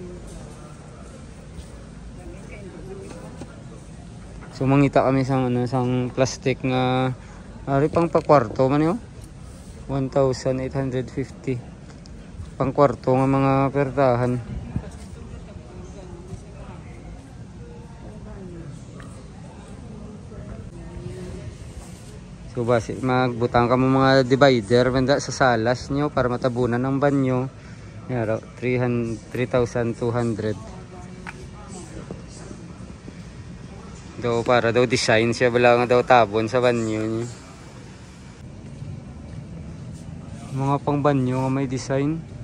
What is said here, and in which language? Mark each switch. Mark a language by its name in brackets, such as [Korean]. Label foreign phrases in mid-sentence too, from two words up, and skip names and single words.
[Hiligaynon] So mangita kami sa ano, sang plastic nga ari pang pakwarto man yo. 1,850. Pang kwarto nga mga pertahan. So basi magbutang ka mo mga divider banda sa salas nyo para matabunan ng banyo. Yan 3,200. Daw para daw design siya, wala nga daw tabon sa banyo niya. Mga pang banyo nga may design.